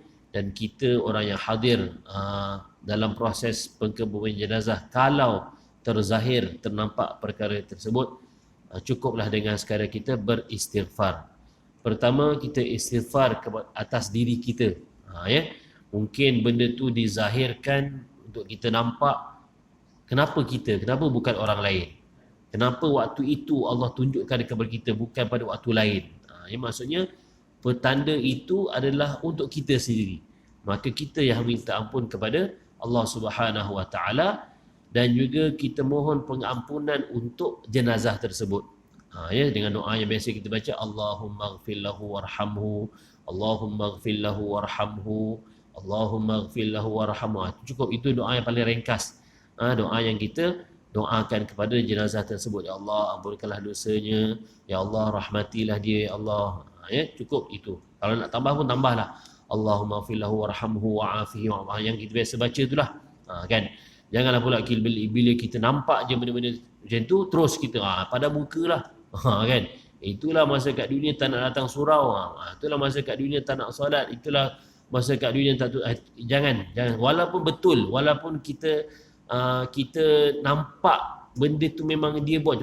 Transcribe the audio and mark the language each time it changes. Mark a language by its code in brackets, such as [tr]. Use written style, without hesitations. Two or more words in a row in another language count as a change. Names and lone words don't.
[ms] Dan kita orang yang hadir dalam proses pengkebumian jenazah, kalau terzahir ternampak perkara tersebut, cukuplah dengan sekadar kita beristighfar. Pertama, kita istighfar atas diri kita. Ya, mungkin benda tu dizahirkan untuk kita nampak. Kenapa bukan orang lain? Kenapa waktu itu Allah tunjukkan kepada kita bukan pada waktu lain? Ya, maksudnya petanda itu adalah untuk kita sendiri. Maka kita yang minta ampun kepada Allah [ar] سبحانه وتعالى, [ms] dan juga kita mohon pengampunan untuk jenazah tersebut. Ya, dengan doa yang biasa kita baca, [ar] اللهم اغفر له وارحمه، اللهم اغفر له وارحمه، اللهم اغفر له وارحمه. [ms] Cukup, itu doa yang paling ringkas. Doa yang kita doakan kepada jenazah tersebut. Ya Allah, ampunkanlah dosanya, ya Allah rahmatilah dia, ya Allah. Ya, cukup itu. Kalau nak tambah pun tambahlah. [ar] اللهم اغفر له وارحمه وعافه وعافه. [ms] Yang kita biasa baca itulah. Kan? Janganlah pula bila kita nampak je benda-benda macam tu, terus kita pada muka lah. Kan? Itulah masa kat dunia tak nak datang surau. Itulah masa kat dunia tak nak solat. Itulah masa kat dunia tak tu. Jangan. Walaupun betul, walaupun kita nampak benda tu memang dia buat.